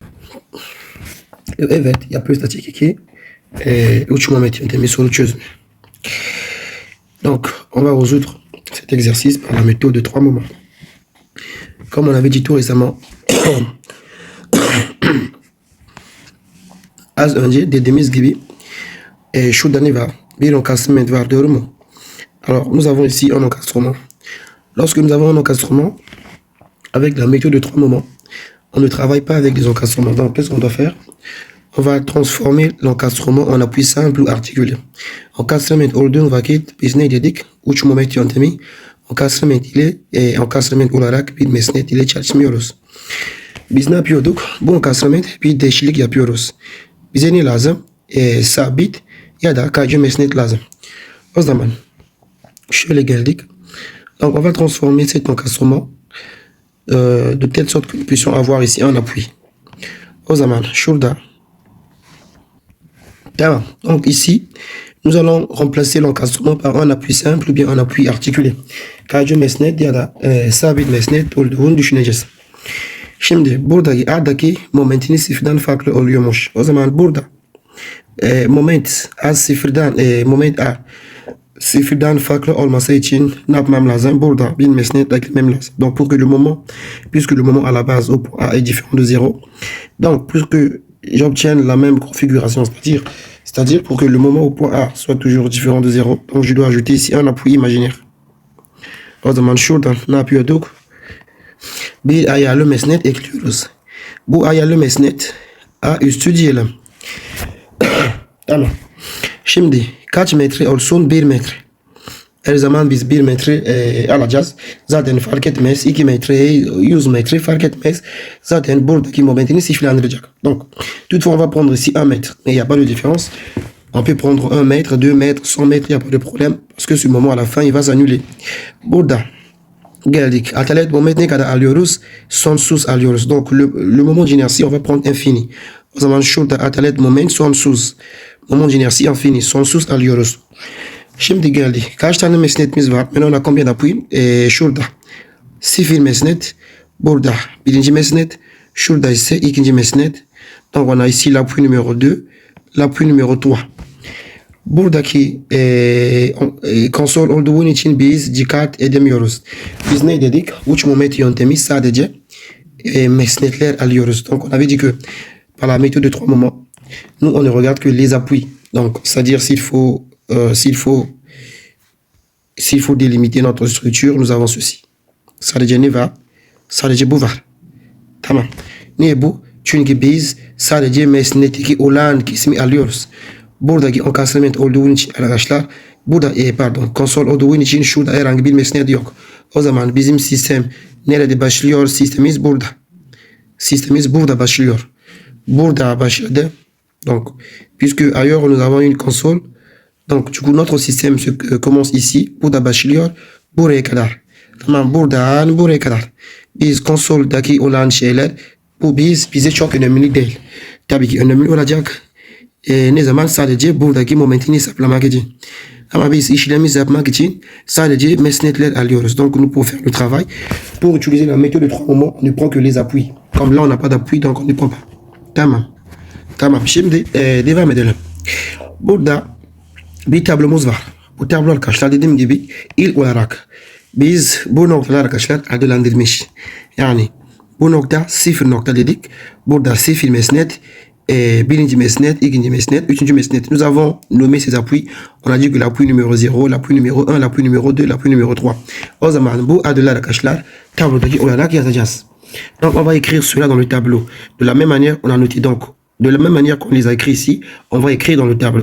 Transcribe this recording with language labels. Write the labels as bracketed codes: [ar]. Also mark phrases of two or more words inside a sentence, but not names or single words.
[tr] Evet, yapıyoruz dakika 2. 3 moment yöntemi soru çözümü. [fr] Donc, on va résoudre cet exercice par la méthode de 3 moments. Comme on avait dit tout récemment, [tr] az önce dediğimiz gibi şurada ne var? Bir encastrement var, doğru mu? [fr] Alors, nous avons ici un encastrement. Lorsque nous avons un encastrement, avec la méthode de 3 moments, on ne travaille pas avec des encastrements. Donc, qu'est-ce qu'on doit faire? On va transformer l'encastrement en appui simple ou articulé. [tr] Encastrement olduğun vakit biz ne dedik? 3 moment yöntemi. Encastrement ile encastrement olarak bir mesnet ile çalışmıyoruz. Biz ne yapıyorduk? Bu encastrement bir değişiklik yapıyoruz. Bize ne lazım? Sabit ya da kaycı mesnet lazım. O zaman şöyle geldik. [fr] Donc on va transformer cet encastrement de telle sorte que nous puissions avoir ici un appui. [tr] O zaman şurada. Tamam. [fr] Donc ici, nous allons remplacer l'encastrement par un appui simple ou bien un appui articulé. [tr] Kaycı mesnet ya da sabit mesnet olduğunu düşüneceğiz. Şimdi buradaki A'daki momentini sıfırdan farklı oluyormuş. O zaman burada moment A sıfırdan moment A sıfırdan farklı olması için ne yapmam lazım? Burada bir mesnet eklemem lazım. [fr] Donc pour que le moment, puisque le moment à la base au point A est différent de 0, donc pour que j'obtienne la même configuration, c'est-à-dire pour que le moment au point A soit toujours différent de 0, donc je dois ajouter ici un appui imaginaire. [tr] O zaman şuradan ne yapıyorduk? Bir ayarlı mesnet ekliyoruz. Bu ayarlı mesnet A üstü diyelim. Tamam. Şimdi kaç metre olsun? 1 metre. Her zaman biz 1 metre alacağız. Zaten fark etmez. 2 metre, 100 metre fark etmez. Zaten buradaki momentini sıfırlandıracak. [fr] Donc, toutefois, on va prendre ici 1 mètre. Mais il n'y a pas de différence. On peut prendre 1 mètre, 2 mètres, 100 mètres, il n'y a pas de problème. Parce que ce moment, à la fin, il va s'annuler. [tr] Burada geldik. Atalet moment ne kadar alıyoruz? Sonsuz alıyoruz. [fr] Donc, le moment d'inertie, on va prendre infini. [tr] O zaman şurada atalet moment sonsuz. [fr] Moment d'inertie infini. [tr] Sonsuz alıyoruz. Şimdi geldik. Kaç tane mesnetimiz var? [fr] Maintenant, on a combien d'appui? [tr] Şurada. Sıfır mesnet. Burada birinci mesnet. Şurada ise ikinci mesnet. [fr] Donc, on a ici l'appui numéro 2. L'appui numéro 3. [tr] Buradaki konsol olduğu için biz dikkat edemiyoruz. Biz ne dedik? 3 moment yöntemi sadece mesnetler alıyoruz. [fr] Donc on avait dit que par la méthode de 3 moments, nous on ne regarde que les appuis. Donc c'est-à-dire s'il faut délimiter notre structure, nous avons ceci. [tr] Sadece ne var? Sadece bu var. Tamam. Niye bu? Çünkü biz sadece mesnetteki olan kısmı alıyoruz. Buradaki encastrement olduğu için arkadaşlar, burada konsol olduğu için şurada herhangi bir mesnet yok. O zaman bizim sistem nerede başlıyor? Sistemimiz burada. Sistemimiz burada başlıyor. Burada başladı. [fr] Donc, puisque ailleurs nous avons une console, donc du coup notre système commence ici. [tr] Burada başlıyor. Buraya kadar. Tamam, buradan buraya kadar. Biz konsoldaki olan şeyler, bu bize çok önemli değil. Tabii ki önemli olacak. Ne zaman? Sadece buradaki momentini hesaplamak için. Ama biz işlemi yapmak için sadece mesnetler alıyoruz. [fr] Donc nous pouvons faire le travail. Pour utiliser la méthode de 3 moments, on ne prend que les appuis. Comme là on n'a pas d'appui, donc on ne prend pas. [tr] Tamam. Tamam. Şimdi devam edelim. Burada bir tablomuz var. Bu tablo arkadaşlar dediğim gibi ilk olarak biz bu noktalar arkadaşlar adlandırmış. Yani bu nokta 0 nokta dedik. Burada 0 mesnet. Birinci mesnet, ikinci mesnet, üçüncü mesnet. [fr] Nous avons nommé ces appuis. On a dit que l'appui numéro 0, l'appui numéro 1, l'appui numéro 2, l'appui numéro 3. [tr] O zaman bu adlar arkadaşlar tablodaki olarak yazacağız. [fr] Donc on va écrire cela dans le tableau. De la même manière, on a noté donc. De la même manière qu'on les a écrits ici, on va écrire dans le tableau.